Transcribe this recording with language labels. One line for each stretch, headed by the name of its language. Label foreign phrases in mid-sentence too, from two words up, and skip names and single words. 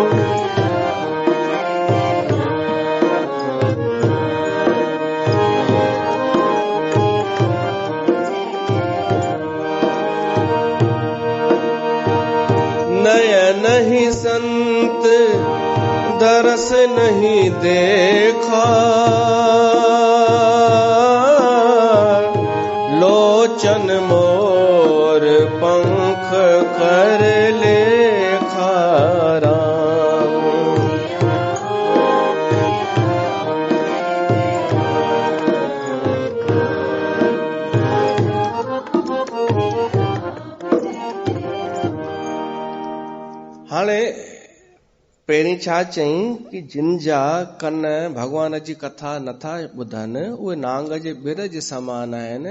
Awadhi: नयन ही संत दरस नहीं देखा, लोचन मोर पंख कर लेखा।
Sindhi: राम हाणे पहिरीं छा चईं कि जिन जा कन भगवान जी कथा नथा ॿुधनि उहे नांग जे ॿिर जे समान आहिनि।